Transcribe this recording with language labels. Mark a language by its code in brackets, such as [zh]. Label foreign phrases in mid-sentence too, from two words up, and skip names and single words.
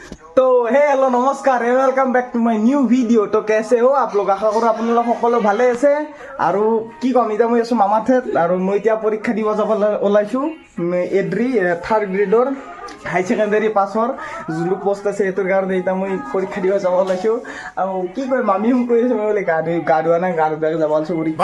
[en] तो hello नमस्कार and welcome back to my new video। [hi] तो कैसे हो आप लोग? आशा करो [as] আপোনালোক সকলো ভালে আছে। আৰু কি কম, এতিয়া মই আছোঁ মামাঠেত আৰু মই এতিয়া পৰীক্ষা দিব যাব ওলাইছোঁ এড্ৰি [en] third grade high secondary [as] পাছৰ যোনটো পোষ্ট আছে সেইটোৰ কাৰণে এতিয়া মই পৰীক্ষা দিব যাব ওলাইছোঁ। আৰু কি কয় মামী মোক কৈ আছে মই বোলে গা ধোৱা নাই, গা ধুৱাকৈ যাব ওলাইছোঁ পৰীক্ষা।